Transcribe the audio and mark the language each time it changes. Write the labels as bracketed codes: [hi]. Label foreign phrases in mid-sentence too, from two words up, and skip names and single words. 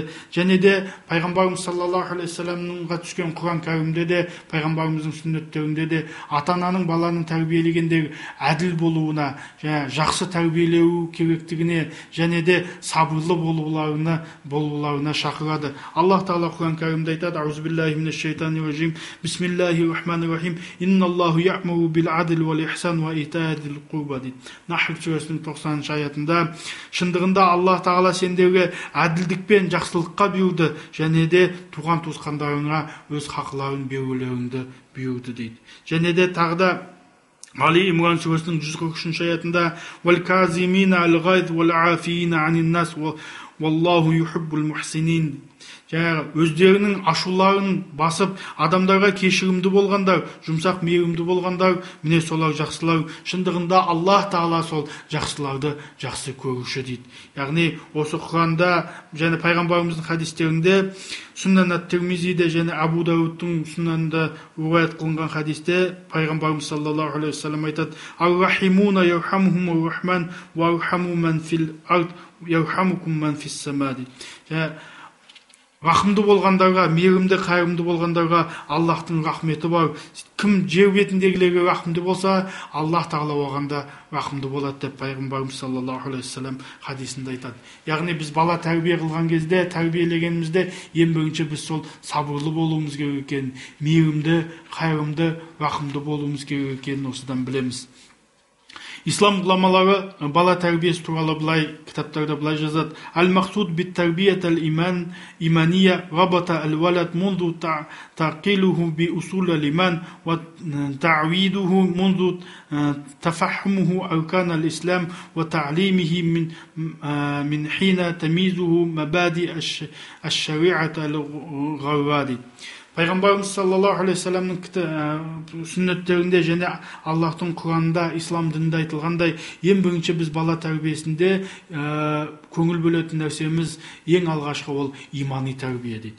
[kk] Және де пайғамбарымыз [ar] صلى الله عليه وسلم [kk] түскен Құран кәрімде де, пайғамбарымыздың сүннеттерінде де ата-ананың баланың тәрбиелегендегі әділ болуына, жақсы тәрбиелеу керектігіне, және де сабырлы болуларына шақырады. Аллах тағала Құран кәрімде айтады: [ar] "أعوذ بالله من الشيطان الرجيم. بسم الله الرحمن الرحيم. إن الله يأمر بالعدل والإحسان وإيتاء ذي القربى." [kk] Нахл сүресінің 90-шы аятында, шындығында Аллах тағала сендерге әділдікпен жақсылыққа бұйырды, және де туған туысқандарыңа өз хақларын берулеріңді бұйырды дейді. Және де тағы да Али Имран сүресінің 143-ші аятында: [ar] "والكاظمين الغيظ والعافين عن الناس والله يحب المحسنين." [kk] Өздерінің ашуларын басып, адамдарға кешірімді болғандар, жұмсақ мейірімді болғандар, міне солар жақсылар. Шындығында Аллах тағала сол жақсыларды жақсы көруші дейді. Яғни осы Құранда және пайғамбарымыздың хадистерінде, Сүннан ат-Тирмизиде және Абу Дауудтың сүннанында риуаят қылынған хадисте пайғамбарымыз [ar] صلى الله عليه وسلم [kk] айтады: [ar] "الراحمون يرحمهم الرحمن وارحموا من في الأرض يرحمكم من في السماء." [kk] Рахымды болғандарға, мейірімді, қайырымды болғандарға Аллахтың рахметі бар. Кім жер бетіндегілерге рахымды болса, Аллах тағала оғанда рахымды болады деп пайғамбарымыз [ar] صلى الله عليه وسلم [kk] хадисінде айтады. Яғни біз бала тәрбие қылған кезде, тәрбиелегенімізде ең бірінші біз сол сабырлы болуымыз керек екенін, мейірімді, қайырымды, рахымды болуымыз керек екенін осыдан білеміз. Ислам ғұламалары бала тәрбиесі туралы былай кітаптарда былай жазады: [ar] المقصود بالتربية الإيمان الإيمانية ربط الولد منذ تعقله بأصول الإيمان وتعويده منذ تفهمه أركان الإسلام وتعليمه من حين تمييزه مبادئ الشريعة الغراء. [kk] Пайғамбарымыз [ar] صلى الله عليه وسلم [kk] сүннеттерінде және Аллахтың Құранында, ислам дінінде айтылғандай, ең бірінші біз бала тәрбиесінде көңіл бөлетін нәрсеміз ең алғашқы ол имани тәрбие дейді.